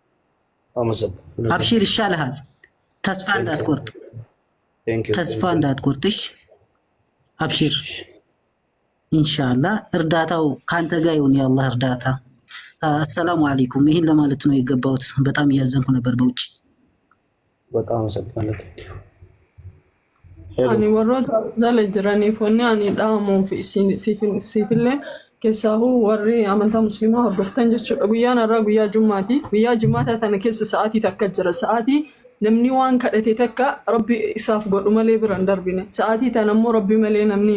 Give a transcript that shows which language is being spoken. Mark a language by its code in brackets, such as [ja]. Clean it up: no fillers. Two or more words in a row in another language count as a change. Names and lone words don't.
[am] አብሽር ይሻልሃል ተስፋ እንዳትቆርጥ ተስፋ እንዳትቆርጥሽ አብሽር ኢንሻአላህ እርዳታው ካንተ ጋር ይሁን የአላህ እርዳታ [ar] السلام عليكم [am] ይሄን ለማለት ነው የገባሁት በጣም ያዘንኩ ነበር በውጭ በጣም አመሰግናለሁ [om] ani warroota jala jiranii foonni ani dhaamu siifillee keessaahuu warri amantaa musliimaa hordoftan jechuudha guyyaan irraa guyyaa jumaataa tana keessa sa'aatii takka jira sa'aatii namni waan kadhate takka rabbi isaaf godhu malee biraan darbine sa'aatii tana immoo rabbi malee namni